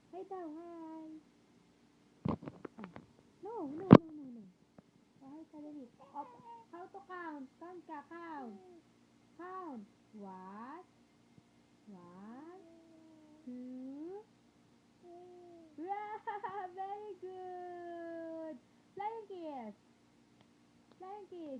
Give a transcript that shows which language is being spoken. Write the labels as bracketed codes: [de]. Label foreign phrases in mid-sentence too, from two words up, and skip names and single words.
[en] daw, hi. No, no, no, no, no. [tl] Hi ka dali. [en] Oh, how to count? Count ka, count. Count. What? One, two. Wow, very good. Flying kiss. Flying kiss.